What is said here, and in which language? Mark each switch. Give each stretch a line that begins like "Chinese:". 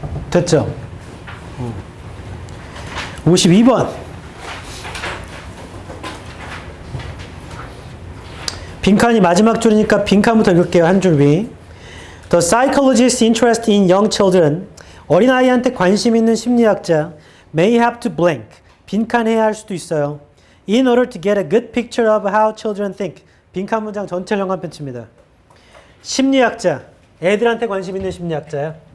Korean: 됐죠? 52번. 빈칸이 마지막 줄이니까 빈칸부터 읽을게요. 한 줄 위.
English: The psychologist's interest in young children.
Korean: 어린아이한테 관심 있는 심리학자
English: may have to blank.
Korean: 빈칸해야 할 수도 있어요.
English: In order to get a good picture of how children think.
Korean: 빈칸 문장 전체를 연관편 칩니다. 심리학자. 애들한테 관심 있는 심리학자야.